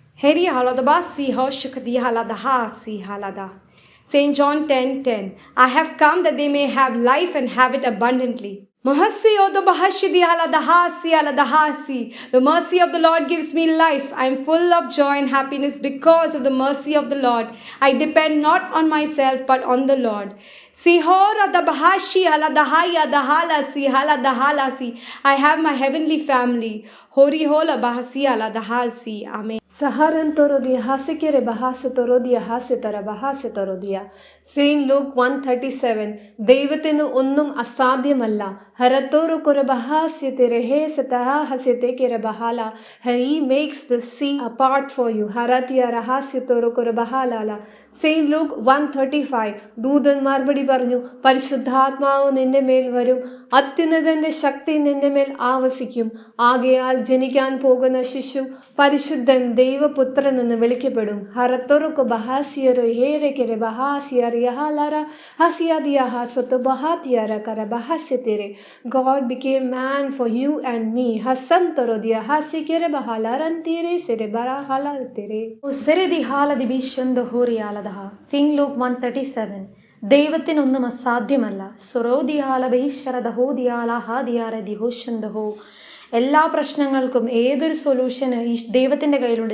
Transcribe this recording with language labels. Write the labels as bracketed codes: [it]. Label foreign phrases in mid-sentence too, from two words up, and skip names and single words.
[en] Heri haladabasi hoshakadi haladahasi halada. St. John 10:10. I have come that they may have life and have it abundantly. Mahasi odabahashidi haladahasi haladahasi. The mercy of the Lord gives me life. I am full of joy and happiness because of the mercy of the Lord. I depend not on myself but on the Lord. Sihora dabahashi haladahaya dahalasi haladahalasi. I have my heavenly family. Hori hola bahasi haladahasi. Amen. Saharan torodia hasikere bahasa torodia hasetara bahasa torodia. Saint Luke 1:37. [ml] ദൈവത്തിന് ഒന്നും അസാധ്യമല്ല. ഹരത്തോറു കുരബഹാസ്യത്തെ രഹേ സതഹ ഹസ്യത്തെ കിരബഹാല. [en] He makes the sea apart for you. ഹരതിയ രഹസ്യത്തോറു കുരബഹാലാല. സെയിന്റ് ലൂക്ക് 1:35. [ml] ദൂതൻ മറുപടി പറഞ്ഞു, പരിശുദ്ധാത്മാവ് നിന്റെ മേൽ വരും, അത്യുന്നതന്റെ ശക്തി നിന്റെ മേൽ ആവസിക്കും. ആകയാൽ ജനിക്കാൻ പോകുന്ന ശിശു പരിശുദ്ധൻ ദൈവപുത്രൻ എന്ന് വിളിക്കപ്പെടും. ഹരത്തൊറുക്കു ബഹാസിയറു ഹേരക്കെരെ ബഹാസിയർ യഹാലറ ഹസിയദിയഹ സൊത്തു ബഹാത്തിയറ കര ബഹാസ്യതെരെ. [en] God became man for you and me. ഹസന്തറോദിയ ഹസിക്കെരെ ബഹാലറന്തിരെ സെരെ ബറഹലതെരെ. ഉസരദി ഹാലദി ബിഷന്ദ ഹോറിയാലദഹ. St. [ml] Luke 1:37. ദൈവത്തിനൊന്നും അസാധ്യമല്ല. സൊറോദിയാല ബഹിശരദഹോദിയാല ഹാദിയാരദിഹോഷന്തഹോ. എല്ലാ പ്രശ്നങ്ങൾക്കും ഏതൊരു സൊല്യൂഷന് ഈ ദൈവത്തിൻ്റെ കയ്യിലുണ്ട്.